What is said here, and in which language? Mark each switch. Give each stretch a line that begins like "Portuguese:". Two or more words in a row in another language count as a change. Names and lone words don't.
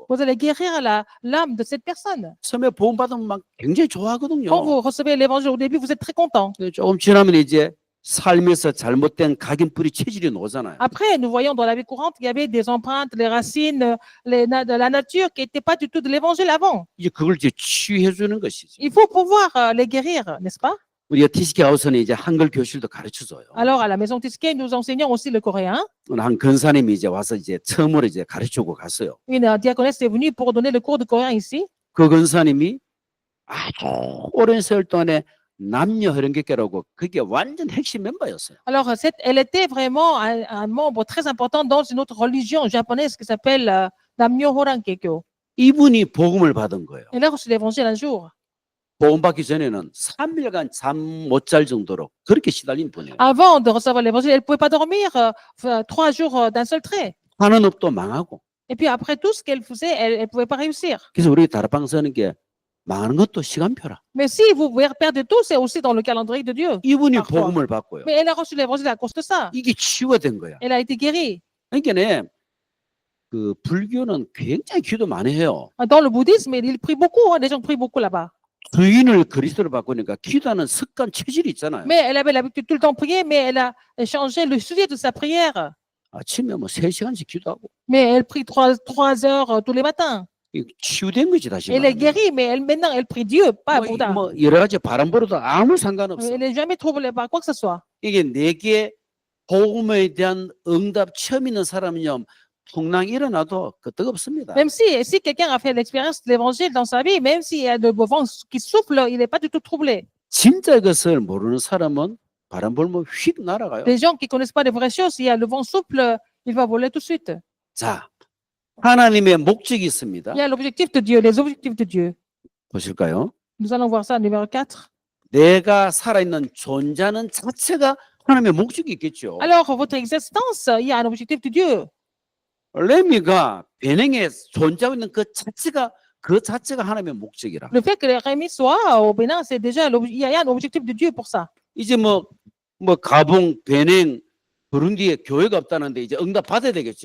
French: Vous allez guérir l'âme de cette personne.
Korean: 처음에 보험 받으면 막 굉장히 좋아하거든요.
French: Quand vous recevez l'évangile au début, vous êtes très content.
Korean: 근데 조금 지나면 이제 삶에서 잘못된 각인뿌리 체질이 나오잖아요.
French: Après, nous voyons dans la vie courante qu'il y avait des empreintes, les racines, de la nature qui n'étaient pas du tout de l'évangile avant.
Korean: 이제 그걸 이제 치유해 주는 것이죠.
French: Il faut pouvoir les guérir, n'est-ce pas?
Korean: 우리가 TCK 하우스는 이제 한글 교실도 가르쳐 줘요.
French: Alors, à la maison Tisquet, nous enseignons aussi le coréen.
Korean: 오늘 한 근사님이 이제 와서 이제 처음으로 이제 가르치고 갔어요.
French: Une diaconesse est venue pour donner le cours de coréen ici.
Korean: 그 근사님이 아주 오랜 세월 동안에 남녀 흐름객계라고 그게 완전 핵심 멤버였어요.
French: Alors, elle était vraiment un membre très important dans une autre religion japonaise qui s'appelle Namyo Horankekyo.
Korean: 이분이 복음을 받은 거예요.
French: Elle a reçu l'évangile un jour.
Korean: 복음 받기 전에는 3일간 잠 못 잘 정도로 그렇게 시달린 분이에요.
French: Avant de recevoir l'évangile, elle ne pouvait pas dormir 3 jours d'un seul trait.
Korean: 하는 업도 망하고.
French: Et puis après tout ce qu'elle faisait, elle ne pouvait pas réussir.
Korean: 그래서 우리 다락방 서는 게 망하는 것도 시간표라.
French: Mais si vous perdez tout, c'est aussi dans le calendrier de Dieu.
Korean: 이분이
French: parfois.
Korean: 복음을 받고요.
French: Mais elle a reçu l'évangile à cause de ça.
Korean: 이게 치유가 된 거야.
French: Elle a été guérie.
Korean: 그러니까 그 불교는 굉장히 기도 많이 해요.
French: Dans le bouddhisme, ils prient beaucoup. Les gens prient beaucoup là-bas.
Korean: 주인을 그리스도로 바꾸니까 기도하는 습관 체질이 있잖아요.
French: Mais elle avait l'habitude tout le temps de prier, mais elle a changé le sujet de sa prière.
Korean: 아침에 뭐 3시간씩 기도하고
French: Mais elle prie 3 heures tous les matins.
Korean: 이거 치유된 거지 다시
French: Elle est
Korean: 말하면.
French: guérie, mais maintenant, elle prie Dieu, pas Bouddha.
Korean: 뭐 여러 가지 바람 불어도 아무 상관없어.
French: Elle n'est jamais troublée par quoi que ce soit.
Korean: 이게 내게 복음에 대한 응답 처음 있는 사람은요 풍랑이 일어나도 끄떡없습니다.
French: Même si quelqu'un a fait l'expérience de l'évangile dans sa vie, même s'il y a de beaux vents qui soufflent, il n'est pas du tout troublé.
Korean: 진짜 것을 모르는 사람은 바람 불면 휙 날아가요.
French: Les gens qui ne connaissent pas les vraies choses, s'il y a le vent souffle, il va voler tout de suite.
Korean: 자, 하나님의 목적이 있습니다.
French: Il y a l'objectif de Dieu, les objectifs de Dieu.
Korean: 보실까요?
French: Nous allons voir ça, numéro 4.
Korean: 내가 살아있는 존재하는 자체가 하나님의 목적이 있겠죠.
French: Alors, votre existence, il y a un objectif de Dieu.
Korean: 레미가 베냉에 존재하고 있는 그 자체가 하나님의 목적이라.
French: Le fait que les Rémi soient au Bénin, c'est déjà, il y a un objectif de Dieu pour ça.
Korean: 이제 뭐 가봉, 베냉, 부룬디에 교회가 없다는데 이제 응답 받아야 되겠죠.